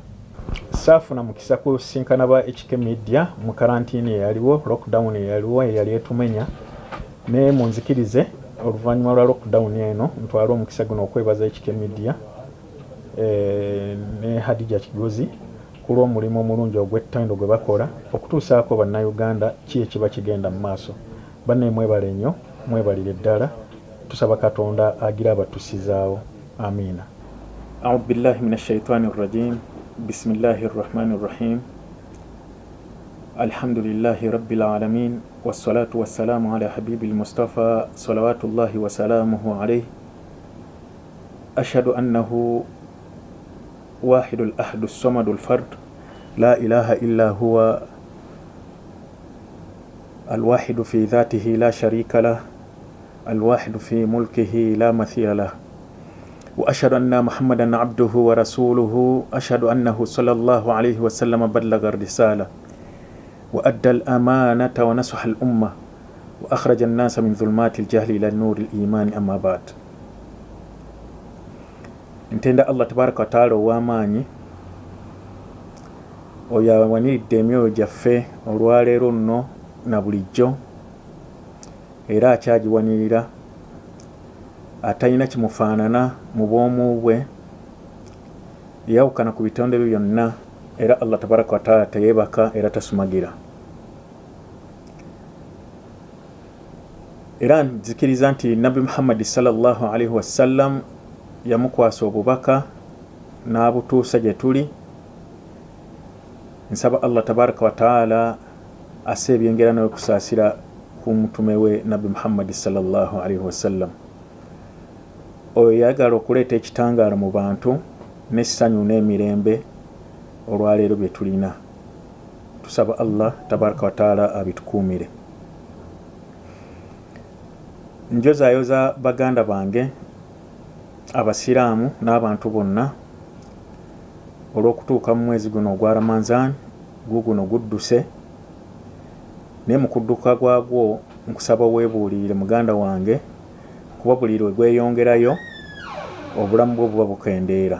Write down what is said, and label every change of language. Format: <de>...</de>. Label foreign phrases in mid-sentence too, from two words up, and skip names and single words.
<lg>Saafuna mukisa kusinkana ba HK Media mu karantini eyaliwo, lockdown eyaliwo eyali etumenya, ne munzikirize oluvannyuma lwa lockdown eno ntwala omukisa guno okwebaza HK Media ne Hadijja Kigozi olw'omulimu omulungi ogw'ettendo gwe bakola okutuusaako bannayuganda ki ekiba kigenda mu maaso. Banne mwebale nnyo, mwebalire ddala, tusaba Katonda agira abatusizaawo. Amiina.</lg> <ar>أعوذ بالله من الشيطان الرجيم. بسم الله الرحمن الرحيم. الحمد لله رب العالمين والصلاة والسلام على حبيب المصطفى صلوات الله وسلامه عليه. أشهد أنه واحد أحد صمد فرد لا إله إلا هو الواحد في ذاته لا شريك له الواحد في ملكه لا مثيل له وأشهد أن محمدا عبده ورسوله أشهد أنه صلى الله عليه وسلم بلغ الرسالة وأدى الأمانة ونصح الأمة وأخرج الناس من ظلمات الجهل إلى نور الإيمان. أما بعد.</ar> <lg>ntenda</lg> <ar>الله تبارك وتعالى</ar> <lg>ow'amaanyi oyo awaniridde emyoyo gyaffe olwaleero nno na bulijjo era akyagiwanirira atalina kimufaanana mu bwomu bwe yawukana ku bitonde bye byonna era</lg> <ar>الله تبارك وتعالى</ar> <lg>teyeebaka era tasumagira. Era nzikiriza nti Nabi Muhammad</lg> <ar>صلى الله عليه وسلم</ar> <lg>yamukwasa obubaka n'abutuusa gye tuli. Nsaba</lg> <ar>الله تبارك وتعالى</ar> <lg>ase ebyengera n'okusaasira ku mutume we Nabi Muhammad</lg> <ar>صلى الله عليه وسلم.</ar> <lg>Oyo yagala okuleeta ekitangaala mu bantu n'essanyu n'emirembe olwaleero bye tulina. Tusaba</lg> <ar>الله تبارك وتعالى</ar> <lg>abitukuumire. Njozaayoza baganda bange abasiraamu n'abantu bonna olw'okutuuka mu mwezi guno ogwa Ramadhan guno gudduse, naye mu kudduka gwagwo nkusaba weebuulirire muganda wange kuba buli lwe gweyongerayo obulamu bwo buba bukendeera.</lg>